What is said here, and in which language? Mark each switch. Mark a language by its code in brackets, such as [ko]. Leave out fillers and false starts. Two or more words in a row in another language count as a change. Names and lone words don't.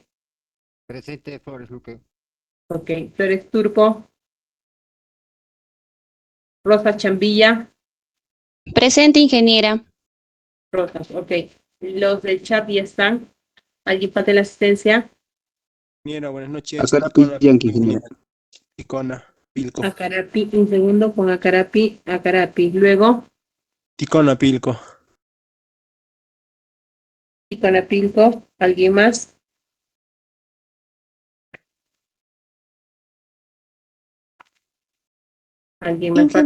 [es] Presente, Flores Luque. Ok. Flores Turco. Rosa Chambilla. Presente, ingeniera. Rosas, ok. Los del chat ya están. ¿Alguien falta en la asistencia? Ingeniera, buenas noches. Acarapi, Yankee, ingeniera. Ticona, Pilco. Acarapi, un segundo con Acarapi, Acarapi. Luego, Ticona, Pilco. Piconapilco. ¿Alguien más? ¿Alguien más falta?